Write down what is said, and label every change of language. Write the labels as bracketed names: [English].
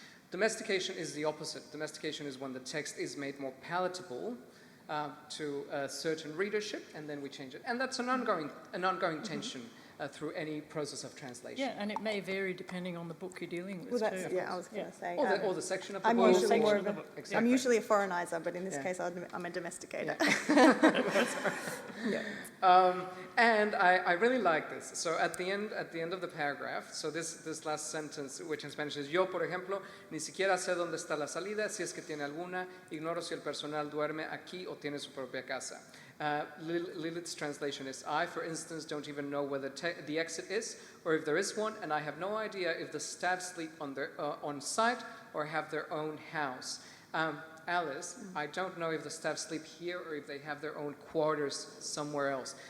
[English] Domestication is the opposite. Domestication is when the text is made more palatable to a certain readership, and then we change it. And that's an ongoing tension through any process of translation. Yeah, and it may vary depending on the book you're dealing with. Well, that's, yeah, I was going to say. Or the section of the I'm book. usually more of Exactly. I'm usually a foreignizer, but in this case, I'm a domesticator. And I really like this. So at the end of the paragraph, so this last sentence, which in Spanish is, [Spanish] yo, por ejemplo, ni siquiera sé dónde está la salida, si es que tiene alguna, ignoro si el personal duerme aquí o tiene su propia casa. [English] Lilit's translation is, I, for instance, don't even know where the exit is, or if there is one, and I have no idea if the staff sleep on site or have their own house. Alice, I don't know if the staff sleep here or if they have their own quarters somewhere else.